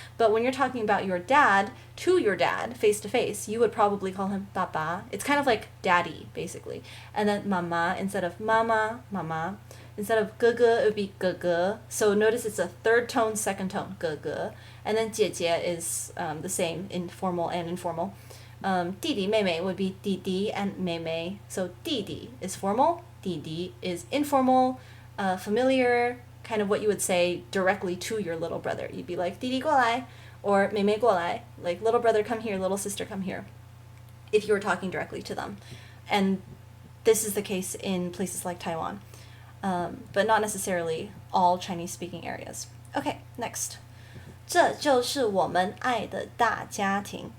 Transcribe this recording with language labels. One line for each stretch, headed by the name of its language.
English: But when you're talking about your dad to your dad, face to face, you would probably call him 爸爸. It's kind of like daddy, basically. And then 妈妈 instead of 妈妈, 妈妈. Instead of 哥哥, it would be 哥哥. So notice it's a third tone, second tone, 哥哥. And then 姐姐 is the same in formal and informal. 弟弟妹妹 would be 弟弟 and 妹妹. So 弟弟 is formal, 弟弟 is informal, familiar, kind of what you would say directly to your little brother. You'd be like
Chinese: 弟弟过来
English: or
Chinese: 妹妹过来,
English: like little brother come here, little sister come here, if you were talking directly to them. And this is the case in places like Taiwan, but not necessarily all Chinese-speaking areas. Okay, next.
Chinese: 这就是我们爱的大家庭.